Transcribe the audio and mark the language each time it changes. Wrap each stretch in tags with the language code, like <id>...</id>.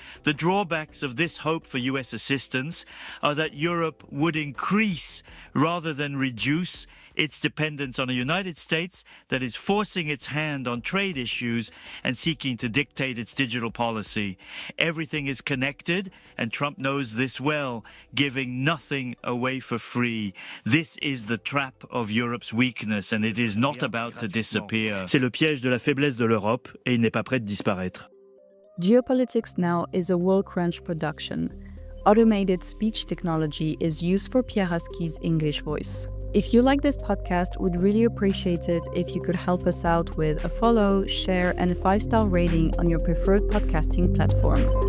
<en>The drawbacks of this hope for US assistance are that Europe would increase rather than reduce its dependence on a United States that is forcing its hand on trade issues and seeking to dictate its digital policy. Everything is connected, and Trump knows this well, giving nothing away for free. This is the trap of Europe's weakness, and it is not about to disappear.</en> <fr>C'est le piège de la faiblesse de l'Europe, et il n'est pas prêt de disparaître.</fr> <en>Geopolitics Now is a Worldcrunch production. Automated speech technology is used for Pierre Haski's English voice. If you like this podcast, we'd really appreciate it if you could help us out with a follow, share, and a 5-star rating on your preferred podcasting platform.</en>